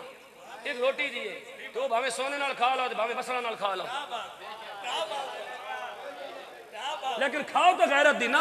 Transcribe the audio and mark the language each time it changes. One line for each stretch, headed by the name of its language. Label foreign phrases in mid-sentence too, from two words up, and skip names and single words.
Punjabi: ایک روٹی دی ہے تو بھاوے سونے نال کھا لو بھاوے مسلہ نال کھا لو، لیکن کھاؤ تو غیرت دی نا.